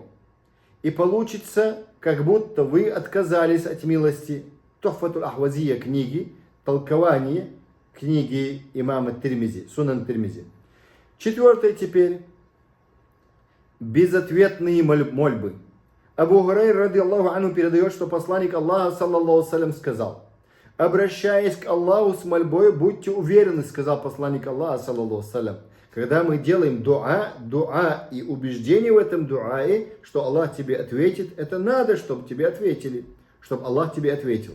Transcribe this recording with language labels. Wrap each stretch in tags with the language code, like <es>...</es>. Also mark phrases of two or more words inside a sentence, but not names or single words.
<ru>И получится, как будто вы отказались от милости. Тухфатуль Ахвазия книги, толкование книги имама Тирмизи, Сунан Тирмизи. Четвертое теперь. Безответные мольбы. Абу Хурайра,</ru> <ar>رضي الله عنه,</ar> <ru>передает, что посланник Аллаха,</ru> <ar>صلى الله سلام,</ar> <ru>сказал: обращаясь к Аллаху с мольбой, будьте уверены, сказал посланник Аллаха,</ru> <ar>صلى الله سلام.</ar> <ru>Когда мы делаем дуа и убеждение в этом дуае, что Аллах тебе ответит, это надо, чтобы тебе ответили, чтобы Аллах тебе ответил.</ru>